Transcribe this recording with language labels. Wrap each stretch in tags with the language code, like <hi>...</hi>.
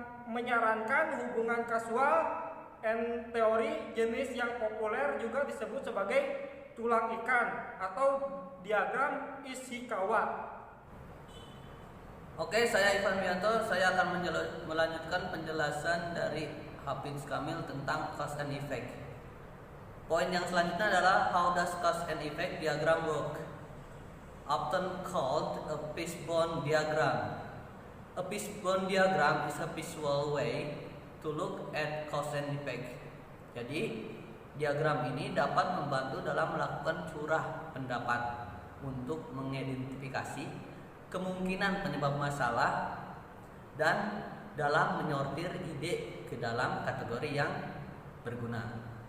<id>Menyarankan hubungan kasual and teori jenis yang populer juga disebut sebagai tulang ikan atau diagram Ishikawa. Oke, saya Ivan Wianto. Saya akan melanjutkan penjelasan dari Hafiz Kamil tentang cause and effect. Poin yang selanjutnya adalah</id> <en>how does cause and effect diagram work? Often called a fishbone diagram. A fishbone diagram is a visual way to look at cause and effect.</en> <id>Jadi, diagram ini dapat membantu dalam melakukan curah pendapat untuk mengidentifikasi kemungkinan penyebab masalah dan dalam menyortir ide ke dalam kategori yang berguna.</id>